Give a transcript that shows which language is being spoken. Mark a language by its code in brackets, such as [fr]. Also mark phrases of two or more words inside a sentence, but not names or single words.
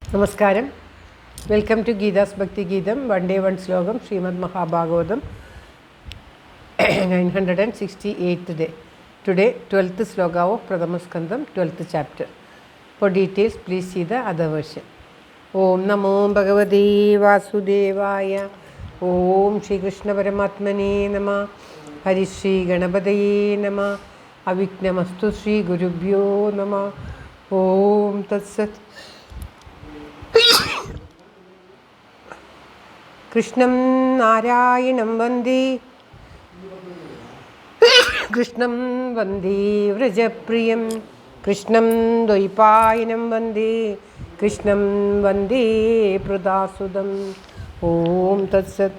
[ml] നമസ്കാരം. [en] welcome to [ml] ഗീതാസ് ഭക്തി ഗീതം. [en] one day one [ml] ശ്ലോകം. ശ്രീമദ് മഹാഭാഗവതം 968th day. [en] Today 12th sloka of Pradama Skandam, 12th chapter. For details please see the other version. [sa] ॐ नमो भगवते वासुदेवाय. ॐ श्री कृष्ण परमात्मने नमः. हरि श्री गणपतये नमः। अविघ्नमस्तु श्री गुरुभ्यो नमः. ॐ तत् सत्. കൃഷ്ണം നാരായണം വന്ദേ കൃഷ്ണം വന്ദേ വ്രജപ്രിയം കൃഷ്ണം ദ്വൈപായനം വന്ദേ കൃഷ്ണം വന്ദേ പ്രദാസുതം. ഓം തത്സത്.